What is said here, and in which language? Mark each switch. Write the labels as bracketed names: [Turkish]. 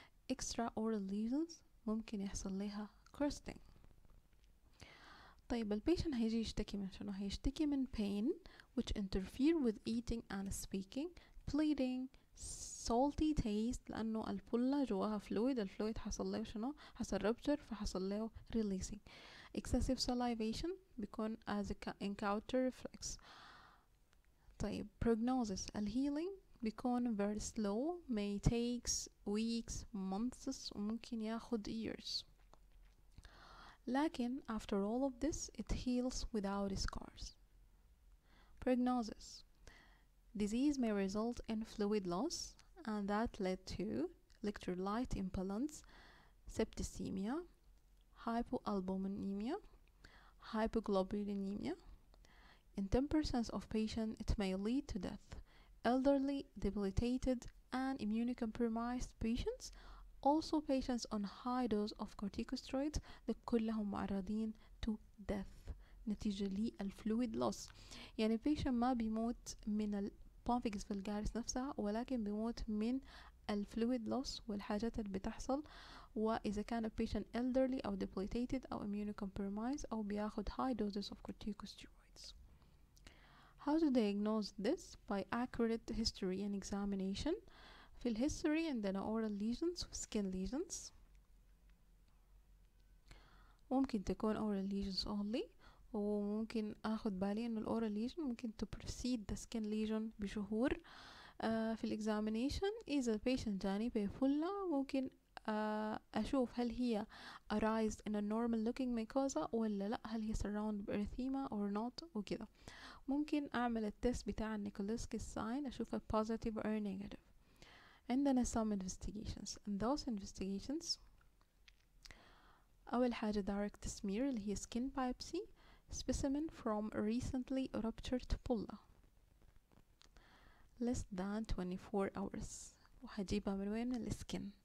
[English] extra oral lesions ممكن يحصل لها crusting. [Arabic] طيب البيشن هيجي يشتكي من شنو؟ هيشتكي من [English] pain which interfere with eating and speaking, [Arabic] bleeding, salty taste لأنه البلة جواها fluid الفلويد حصل له شنو؟ حصل rupture فحصل له releasing. [English] excessive salivation بيكون as a encounter reflex. طيب prognosis الhealing بيكون very slow may takes weeks months [Arabic] وممكن ياخد years. [English] لكن after all of this it heals without scars. Prognosis disease may result in fluid loss and that led to electrolyte imbalance, septicemia, hypoalbuminemia, hypoglobulinemia. In 10% of patients it may lead to death. Elderly, debilitated and immunocompromised patients also patients on high dose of corticosteroids [Arabic] ده كلهم معرضين [English] to death نتيجة للفلويد loss. [Arabic] يعني patient ما بيموت من ال Pemphigus vulgaris نفسها ولكن بيموت من الفلويد loss والحاجات اللي بتحصل، وإذا كان patient elderly أو debilitated أو immunocompromised أو بياخد [English] high doses of corticosteroids. How to diagnose this? By accurate history and examination. [Arabic] في الهيستوري عندنا [English] oral lesions و skin lesions، ممكن تكون oral lesions only، [Arabic] وممكن اخد بالي انه [English] الاورال lesion ممكن to precede the skin lesion بشهور. [Arabic] في الاكزامينيشن اذا البيشنت جاني بفلة ممكن اشوف هل هي [English] arised in a normal looking mucosa [Arabic] ولا لا، هل هي [English] surrounded erythema or not [Arabic] وكده. ممكن اعمل التست بتاع النيكولسكي sign اشوفها positive or negative. [English] عندنا some investigations and those investigations [Arabic] أول حاجة [English] direct smear اللي هي skin biopsy specimen from recently ruptured pulla less than 24 hours، [Arabic] وهجيبها من وين؟ من السكن.